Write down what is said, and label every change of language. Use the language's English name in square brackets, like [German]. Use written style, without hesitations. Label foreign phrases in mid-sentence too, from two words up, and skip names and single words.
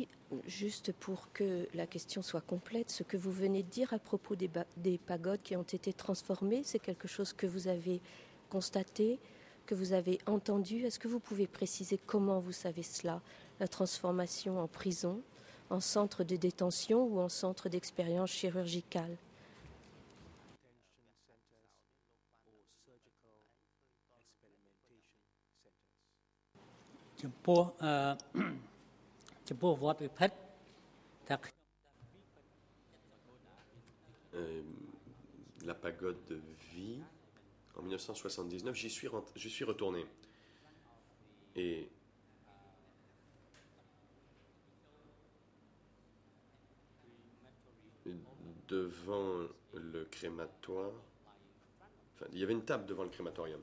[French] Juste pour que la question soit complète, ce que vous venez de dire à propos des pagodes qui ont été transformées, c'est quelque chose que vous avez constaté, que vous avez entendu. Est-ce que vous pouvez préciser comment vous savez cela? La transformation en prison, en centre de détention ou en centre d'expérience chirurgicale? [Khmer] ចំពោះចំពោះវត្តវិភិតថា [French] La pagode de vie, en 1979, j'y suis retourné. Et devant le crématoire, enfin, il y avait une table devant le crématorium.